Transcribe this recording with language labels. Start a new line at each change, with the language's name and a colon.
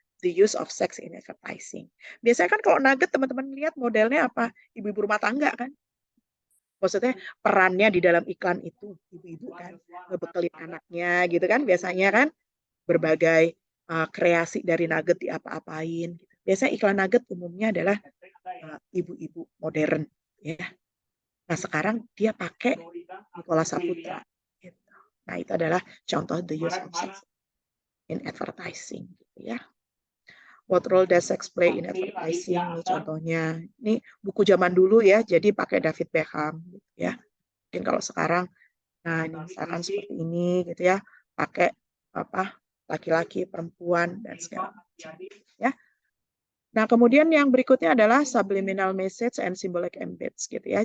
English: The use of sex in advertising.
Indonesian: Biasanya kan kalau nugget teman-teman lihat modelnya apa? Ibu-ibu rumah tangga kan. Maksudnya perannya di dalam iklan itu ibu-ibu kan ngebekelin anaknya gitu kan biasanya kan berbagai kreasi dari nugget di apa-apain. Biasanya iklan nugget umumnya adalah ibu-ibu modern, ya. Nah sekarang dia pakai Nicola Saputra. Gitu. Nah itu adalah contoh
English: the use of sex in advertising,
Indonesian: gitu ya.
English: What role does sex play in advertising?
Indonesian: Ini contohnya. Ini buku zaman dulu ya, jadi pakai David Beckham, gitu ya. Mungkin kalau sekarang, nah ini misalkan seperti ini, gitu ya, pakai apa laki-laki, perempuan, dan segala macam. Ya. Nah, kemudian yang berikutnya adalah
English: subliminal message and symbolic embeds
Indonesian: gitu ya.